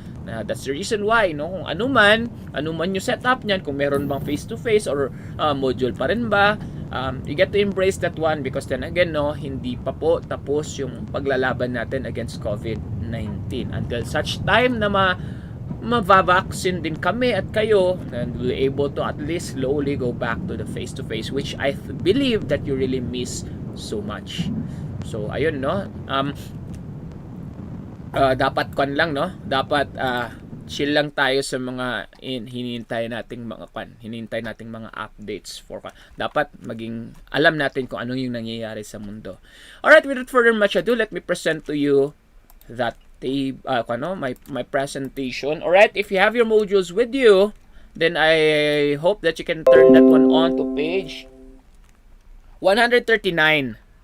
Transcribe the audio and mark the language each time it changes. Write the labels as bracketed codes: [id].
[en] That's the reason why, no? [tl] Kung ano man yung setup niyan, kung meron bang face-to-face or module pa rin ba, [en] you get to embrace that one because then again, [tl] no, hindi pa po tapos yung paglalaban natin [en] against COVID-19. Until such time [tl] na mavavaccine din kami at kayo, [en] and we'll be able to at least slowly go back to the face-to-face, which I believe that you really miss so much. [tl] So, ayun, no? Dapat lang, no? Dapat chill lang tayo sa mga hinihintay nating mga updates for dapat maging alam natin kung ano yung nangyayari sa mundo. [en] Alright, without further much ado, let me present to you that my presentation. Alright, if you have your modules with you, then I hope that you can turn that one on to page 139.